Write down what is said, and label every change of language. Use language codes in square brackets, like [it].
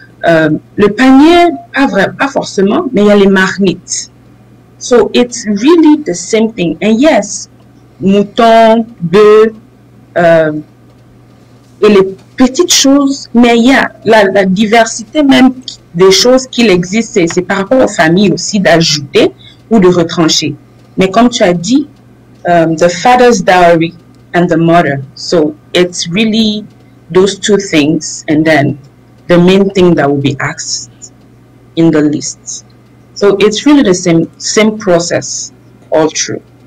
[fr] Le panier, pas forcément, mais il y a les marmites. [en] So it's really the same thing. And yes, [fr] mouton, bœuf, et les petites choses, mais il y a la diversité même des choses qu'il existe, c'est par rapport aux familles aussi d'ajouter ou de retrancher. Mais comme tu as dit, [en] the father's dowry and the mother, so it's really those 2 things, and then the main thing that will be asked in the list. So it's really the same process all through.